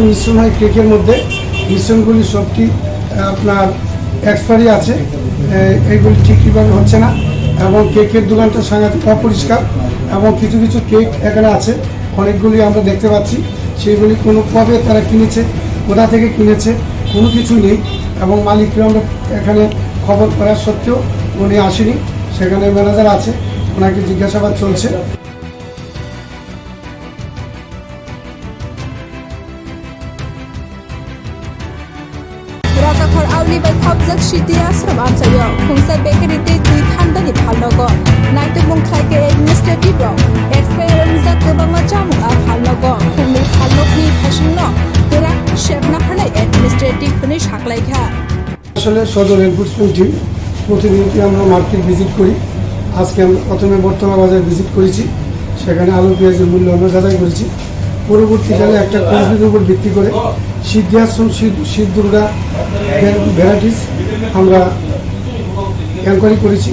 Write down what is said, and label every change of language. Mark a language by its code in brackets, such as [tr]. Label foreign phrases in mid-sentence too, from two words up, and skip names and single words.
[bn] মিশ্রণ হয় কেকের মধ্যে, মিশ্রণগুলি সবটি আপনার এক্সপায়ারি আছে, এইগুলি ঠিকভাবে হচ্ছে না এবং কেকের দোকানটা সাংঘাতিক অপরিষ্কার এবং কিছু কিছু কেক এখানে আছে অনেকগুলি আমরা দেখতে পাচ্ছি, সেইগুলি কোনো কবে তারা কিনেছে, কোথা থেকে কিনেছে কোনো কিছুই নেই এবং মালিকরা আমরা এখানে খবর করার সত্ত্বেও উনি আসেনি, সেখানে ম্যানেজার আছে, ওনাকে জিজ্ঞাসাবাদ চলছে। [trp] राजाघर आवलिबाय खाबजाक सिटी आश्रम आमसायो खुंसाय बेकारिते दुइ थान्दानि फालनगो नाइटुमुं खायके एडमिनिस्ट्रेटिभ रं एक्सपायार रिजाक गोबाङा जामुंआ फालनगो खुंनि फालनगनि फासिनो गोरा शेबना हानाय एडमिनिस्ट्रेटिभनि साग्लायखा। [bn] আসলে সদর [en] enforcement team [bn] প্রতিনিয়ত আমরা [en] market visit [bn] করি। আজকে আমরা প্রথমে বর্তলা বাজার ভিজিট করেছি, সেখানে আলু পেঁয়াজের মূল্য আমরা যাচাই করেছি। পরবর্তীকালে একটা কমপ্লেনের উপর ভিত্তি করে সিদ্ধাশ্রম শিব দুর্গা ভ্যারাইটিস আমরা এনকোয়ারি করেছি।